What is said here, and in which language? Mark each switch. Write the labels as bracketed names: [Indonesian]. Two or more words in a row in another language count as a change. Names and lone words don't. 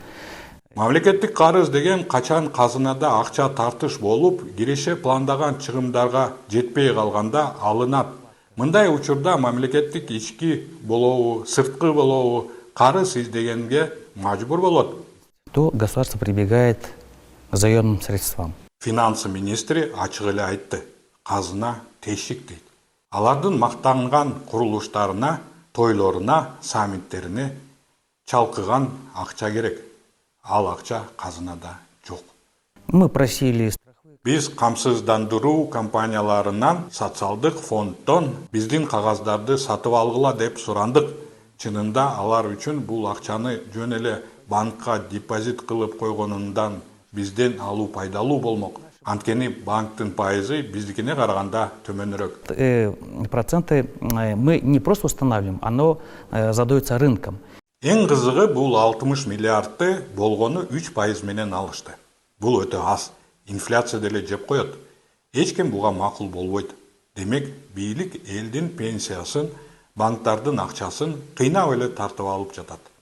[Kyrgyz] Мамлекеттик карыз деген качан казынада акча тартыш болуп, киреше пландаган чыгымдарга жетпей калганда алынат. Мындай учурда мамлекеттик ички болобу, сырткы болобу карыз издегенге мажбур болот. [Russian] То государство прибегает к заемным средствам. [Kyrgyz] Финансы министри ачык эле айтты. Казына тешик дейт. Алардын мактанган курулуштарына, тойлоруна, саммиттерине чалкыган акча керек. Ал акча казынада жок. [Russian] Мы просили. [Kyrgyz] Биз камсыздандыруу компанияларынан, социалдык фонддон биздин кагаздарды сатып алгыла деп сурандык. Чынында алар үчүн бул акчаны жөн эле банкка депозит кылып койгонундан бизден алуу пайдалуу болмок. Анткени банктын пайызы биздикине караганда төмөнүрөөк. [Russian] Проценты мы не просто устанавливаем, оно задается рынком. [Kyrgyz] Эң кызыгы бул 60 миллиардты болгону 3% менен алышты. Бул өтө аз. Инфляция деле жеп коет. Эч ким буга макул болбойт. Демек, бийлик элдин пенсиясын, банктардын акчасын кыйнап эле тартып алып жатат.